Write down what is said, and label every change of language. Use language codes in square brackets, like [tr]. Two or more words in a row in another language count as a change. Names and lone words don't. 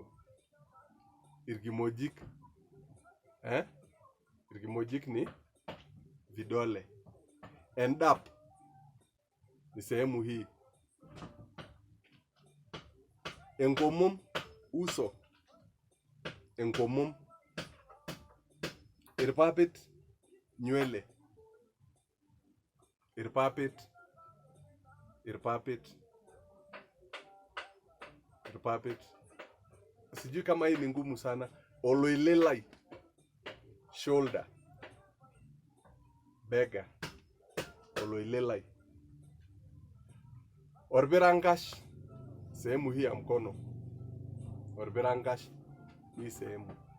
[mas] Irgimojik. Irgimojik [sw] ni vidole. Endap ni sehemu hii. [mas] Engomom, uso. Engomom. Irpapit, nywele. Irpapit. Irpapit. Irpapit. [sw] Sijui kama hii ni ngumu sana. [mas] Oloilelai, shoulder. Bega. Oloilelai. [sw] Orbirangash, sehemu hii ya mkono. Orbirangash, hii sehemu.